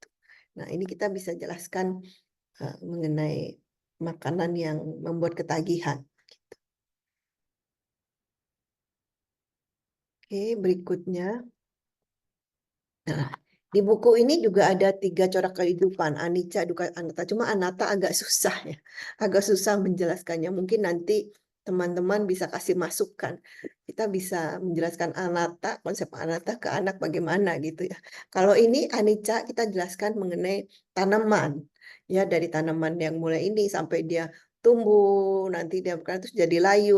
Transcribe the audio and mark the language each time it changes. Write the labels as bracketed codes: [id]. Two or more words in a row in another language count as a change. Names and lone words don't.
[id] Nah, ini kita bisa jelaskan mengenai makanan yang membuat ketagihan. Oke, berikutnya. Nah, di buku ini juga ada 3 corak kehidupan, [pi] anicca, dukkha, anatta. [id] Cuma anatta agak susah ya, agak susah menjelaskannya. Mungkin nanti teman-teman bisa kasih masukan. Kita bisa menjelaskan anatta, konsep anatta ke anak bagaimana gitu ya. Kalau ini anicca, kita jelaskan mengenai tanaman. Ya, dari tanaman yang mulai ini sampai dia tumbuh, nanti dia terus jadi layu.